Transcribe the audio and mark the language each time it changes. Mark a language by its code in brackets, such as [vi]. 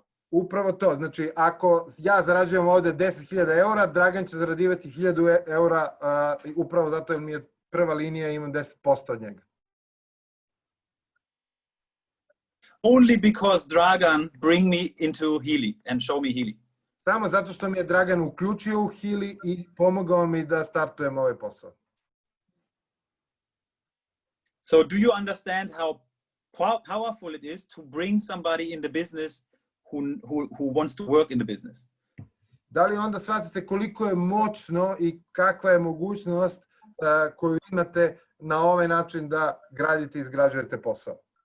[sr] Upravo to. Znači, ako ja zarađujem ovde 10.000 eura, Dragan će zaradivati 1.000 eura upravo zato jer mi je prva linija i imam 10% od njega. [en] Only because Dragan bring me into Healy and show me Healy. [sr] Samo zato što mi je Dragan uključio u Healy i pomogao mi da startujem ovaj posao. [en] So do you understand how powerful it is to bring somebody in the business who wants to work in the business? [sr] Da li onda shvatite koliko je moćno i kakva je mogućnost koju imate na ovaj način da gradite i izgrađujete posao?